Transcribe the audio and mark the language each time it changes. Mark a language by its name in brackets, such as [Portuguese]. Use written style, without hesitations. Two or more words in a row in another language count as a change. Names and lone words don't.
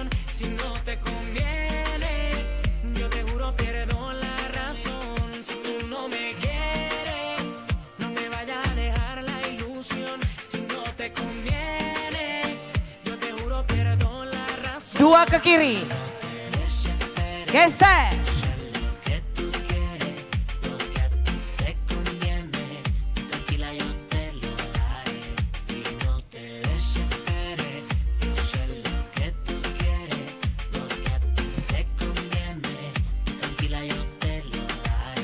[Spanish] Si no te conviene, yo te juro pierdo la razón. Si tú no me quieres, no me vayas a dejar la ilusión. Si no te conviene, yo te juro pierdo la razón. [Indonesian] 2 ke kiri. Geser. [Spanish] Que tú quieres, lo que a ti te conviene, tranquila yo te lo daré. Y no te desesperes, yo sé lo que tú quieres, lo que a ti te conviene, tranquila yo te lo daré.